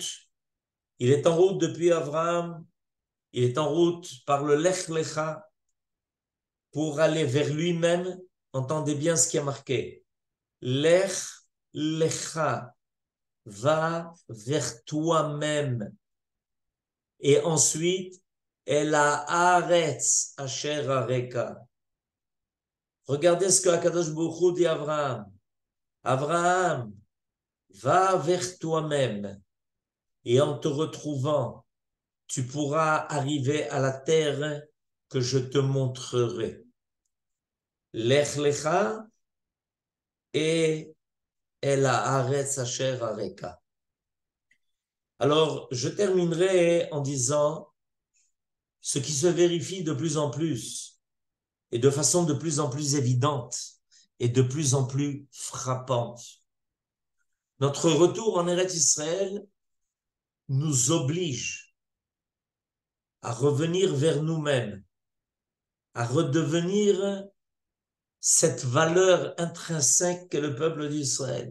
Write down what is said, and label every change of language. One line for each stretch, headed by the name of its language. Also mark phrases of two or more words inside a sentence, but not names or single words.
French: Il est en route depuis Abraham, il est en route par le Lech Lecha pour aller vers lui-même. Entendez bien ce qui est marqué.
Hebrew: לך לך,
French: va vers toi-même. Et ensuite,
Hebrew: אל הארץ אשר אראך.
French: Regardez ce que
Hebrew: הקדוש ברוך הוא
French: dit à Abraham. Abraham, va vers toi-même et en te retrouvant, tu pourras arriver à la terre que je te montrerai.
Hebrew: לך לך et אל הארץ אשר אראך.
French: Alors, je terminerai en disant ce qui se vérifie de plus en plus et de façon de plus en plus évidente et de plus en plus frappante. Notre retour en Eretz Israël nous oblige à revenir vers nous-mêmes, à redevenir cette valeur intrinsèque qu'est le peuple d'Israël.